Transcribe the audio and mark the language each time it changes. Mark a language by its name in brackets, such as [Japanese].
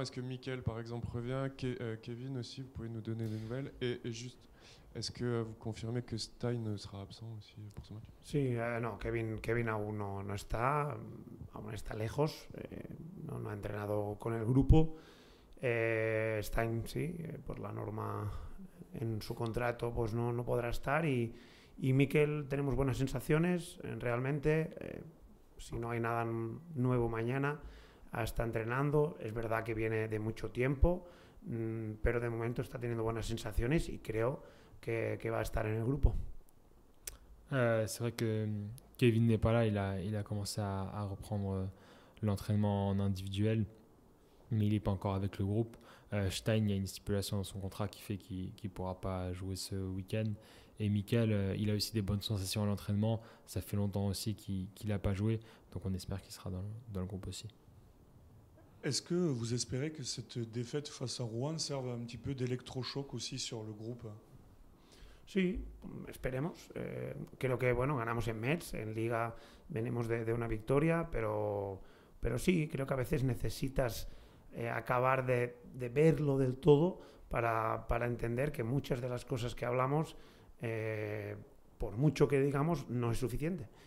[French] Est-ce que Mickaël, par exemple, revient? Kevin aussi, vous pouvez nous donner des nouvelles? Et juste, est-ce que vous confirmez que Stein sera absent aussi pour ce match? [Spanish] Sí, no, Kevin aún no está, aún está lejos, no ha entrenado con el grupo. Stein, sí, por la norma en su contrato pues no podrá estar y Mikel tenemos buenas sensaciones, realmente, si no hay nada nuevo mañana, está entrenando, es verdad que viene de mucho tiempo, pero de momento está teniendo buenas sensaciones y creo que va a estar en el grupo. [French] C'est vrai que Kevin n'est pas là, il a commencé à reprendre l'entraînement en individuel, mais il n'est pas encore avec le groupe. Stein, il y a une stipulation dans son contrat qui fait qu'il ne pourra pas jouer ce week-end. Et Mickaël, il a aussi des bonnes sensations à l'entraînement. Ça fait longtemps aussi qu'il n'a pas joué, donc on espère qu'il sera dans le groupe aussi. Est-ce que vous espérez que cette défaite face à Rouen serve un petit peu d'électrochoc aussi sur le groupe? [Spanish] Sí, esperemos. Creo que bueno, ganamos en Metz, en Liga venimos de una victoria, pero sí, creo que a veces necesitas acabar de verlo del todo para entender que muchas de las cosas que hablamos, por mucho que digamos, no es suficiente.